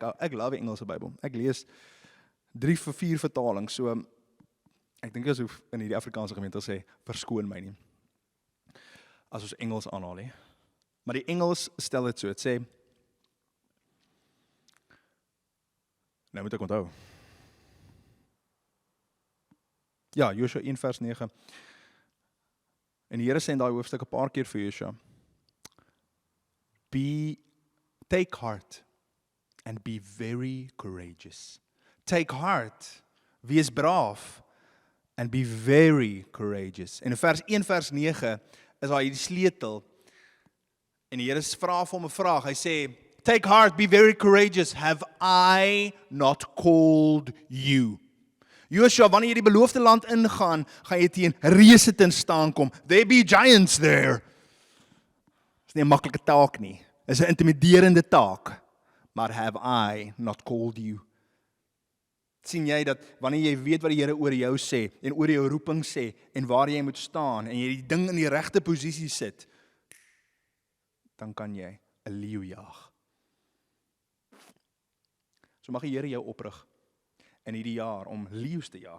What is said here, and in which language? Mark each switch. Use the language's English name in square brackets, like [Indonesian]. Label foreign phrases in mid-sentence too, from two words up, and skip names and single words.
[Afrikaans] Ek love die Engelse Bybel. Ek lees 3 vir 4 vertalings, so ek dink as hoef in hierdie Afrikaanse gemeente sê, verskoon my nie, as ons Engels aanhaal nie. Maar die Engels stel dit so, het sê, nou moet ek onthou. Ja, Josua 1 vers 9. En die Here sê in daai hoofstuk 'n paar keer vir Josua, [English] take heart and be very courageous. Take heart, [Afrikaans] wees braaf [English] and be very courageous. [Afrikaans] En in vers 1 vers 9 is daar hierdie sleutel en die Here vra vir hom 'n vraag. Hy sê, [English] take heart, be very courageous. Have I not called you? [Afrikaans] Joshua, wanneer jy die beloofde land ingaan, gaan jy teen reëse te staan kom. [English] There be giants there. [Afrikaans] Dis nie 'n maklike taak nie. Dis 'n intimiderende taak. [English] Maar have I not called you? [Afrikaans] Sien jy dat wanneer jy weet wat die Here oor jou sê en oor jou roeping sê en waar jy moet staan en jy die ding in die regte posisie sit, dan kan jy 'n leeu jag. So mag die Here jou oprig in hierdie jaar om leeu's te jag.